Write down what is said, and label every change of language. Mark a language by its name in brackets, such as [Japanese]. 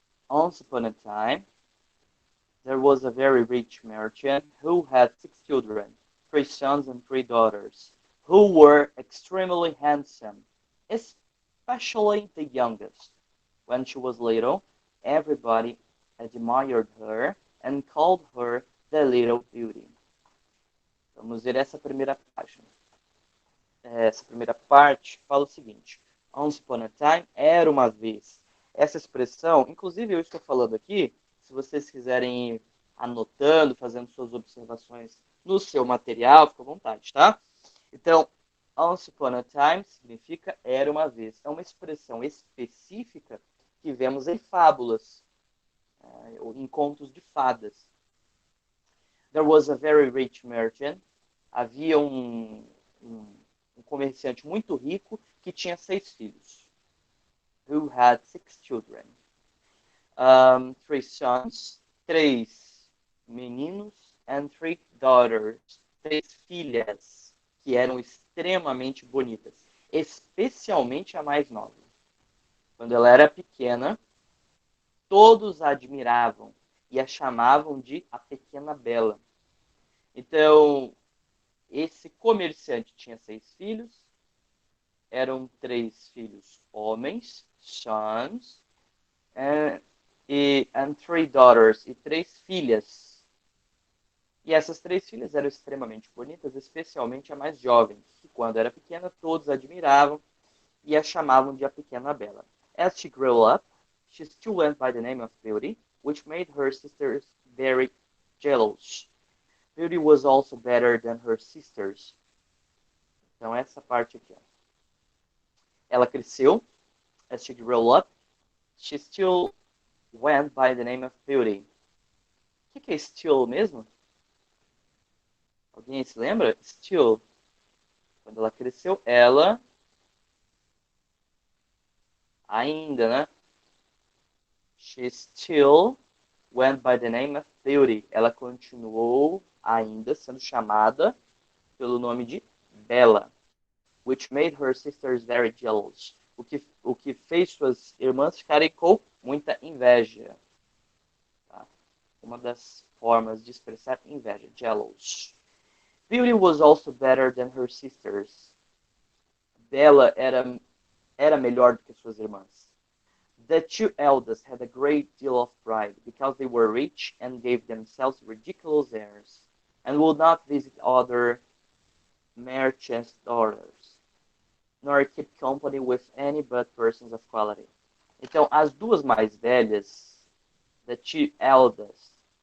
[English] Once upon a time, there was a very rich merchant who had 6 children, 3 sons and 3 daughters, who were extremely handsome, especially the youngest. When she was little, everybody admired her and called her the Little Beauty. [Portuguese] Vamos ver essa primeira página. Essa primeira parte fala o seguinte: [English] Once upon a time, [Portuguese] era uma vez. Essa expressão, inclusive eu estou falando aqui, se vocês quiserem ir anotando, fazendo suas observações no seu material, fica à vontade, tá? Então, [English] Once upon a time [Portuguese] significa era uma vez. É uma expressão específica que vemos em fábulas, ou em contos de fadas. [English] There was a very rich merchant. [Portuguese] Havia um comerciante muito rico que tinha 6 filhos. [English] Who had 6 children. 3 sons, [Portuguese] 3 meninos, [English] and 3 daughters, [Portuguese] 3 filhas, que eram extremamente bonitas, especialmente a mais nova. Quando ela era pequena, todos a admiravam e a chamavam de a Pequena Bela. Então, esse comerciante tinha 6 filhos, eram 3 filhos homens, [English] sons, and 3 daughters, [Portuguese] e 3 filhas. E essas 3 filhas eram extremamente bonitas, especialmente a mais jovem, que quando era pequena todos admiravam e a chamavam de a Pequena Bela. [English] As she grew up, she still went by the name of Beauty, which made her sisters very jealous. Beauty was also better than her sisters. [Portuguese] Então essa parte aqui. Ó. Ela cresceu, [English] as she grew up, she still went by the name of Beauty. [Portuguese] O que é still mesmo? Alguém se lembra? Still. Quando ela cresceu, ela ainda, né? [English] She still went by the name of Beauty. [Portuguese] Ela continuou ainda sendo chamada pelo nome de Bela, [English] which made her sisters very jealous. [Portuguese] O que fez suas irmãs ficarem com muita inveja. Tá? Uma das formas de expressar inveja, jealous. [English] Beauty was also better than her sisters. [Portuguese] Bela era melhor do que suas irmãs. [English] The 2 eldest had a great deal of pride because they were rich and gave themselves ridiculous airs, and would not visit other merchants' daughters, nor keep company with any but persons of quality. [Portuguese] Então, as 2 mais velhas, [English] the 2 eldest,